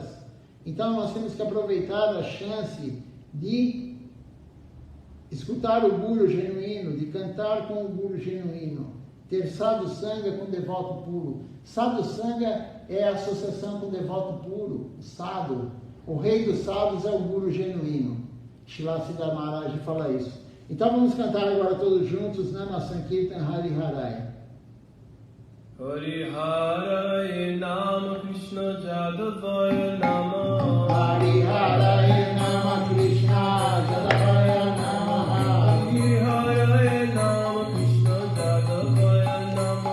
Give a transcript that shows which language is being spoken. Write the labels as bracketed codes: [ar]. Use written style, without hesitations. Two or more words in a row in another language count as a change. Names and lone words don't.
[pt] Então nós temos que aproveitar a chance de escutar o Guru genuíno, de cantar com o Guru genuíno, ter [sa] साधु सङ्घ [pt] com devoto puro. [sa] साधु सङ्घ [pt] é a associação com devoto puro, o Sadhu. O rei dos sadhus é o Guru genuíno. Srila Siddhar Maharaj fala isso. Então vamos cantar agora todos juntos na nossa Sankirtan Hari Harai. [sa] हरि हरै नम कृष्ण जदवाय नम. हरि हरै नम कृष्ण जदवाय नम. हरि हरै नम कृष्ण जदवाय नम.